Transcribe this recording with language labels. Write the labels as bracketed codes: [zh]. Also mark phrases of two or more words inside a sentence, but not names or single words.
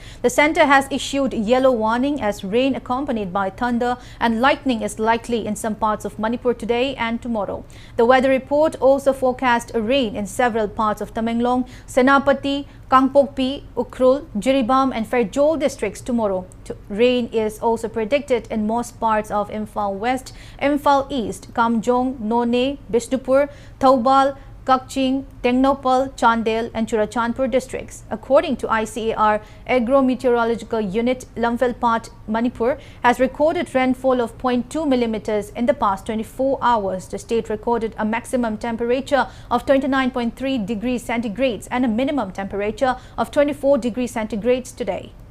[en] The center has issued yellow warning as rain accompanied by thunder and lightning is likely in some parts of Manipur today and tomorrow. The weather report also forecast rain in several parts of Tamenglong, Senapati, Kangpokpi, Ukhrul, Jiribam and Fairjol districts tomorrow. Rain is also predicted in most parts of Imphal West, Imphal East, Kamjong, None, Bishnupur, Thoubal, Kakching, Tengnopal, Chandel and Churachandpur districts. According to ICAR Agro-Meteorological Unit, Lamphilpat, Manipur has recorded rainfall of 0.2 millimeters in the past 24 hours. The state recorded a maximum temperature of 29.3 degrees centigrade and a minimum temperature of 24 degrees centigrade today.